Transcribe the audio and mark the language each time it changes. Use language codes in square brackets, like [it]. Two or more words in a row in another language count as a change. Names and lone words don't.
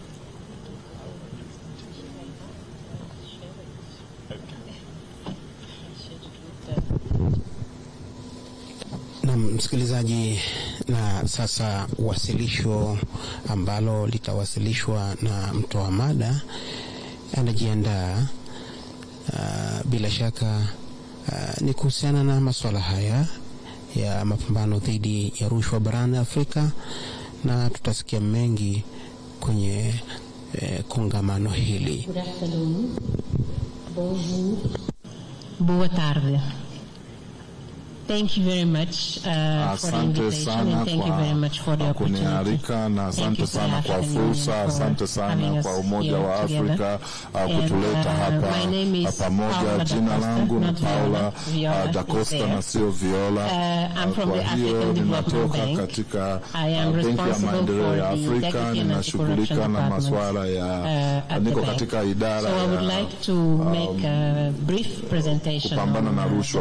[sw] Na msikilizaji, na sasa wasilisho ambalo litawasilishwa na mtoa mada anajiandaa. Bila shaka ni kuhusiana na masuala haya ya mapambano dhidi ya rushwa barani Afrika, na tutasikia mengi kwenye kongamano hili. [pt] Boa tarde. [en] Thank you very much for the invitation, and thank you very much for the opportunity. [sw] Na asante sana kwa fursa, asante sana kwa Umoja wa Afrika kutuleta hapa pamoja. Jina langu ni Paula da Costa na sio Viola. Kwa hiyo ninatoka katika Benki ya Maendeleo ya Afrika, ninashughulika na masuala ya niko katika idara ya kupambana na rushwa.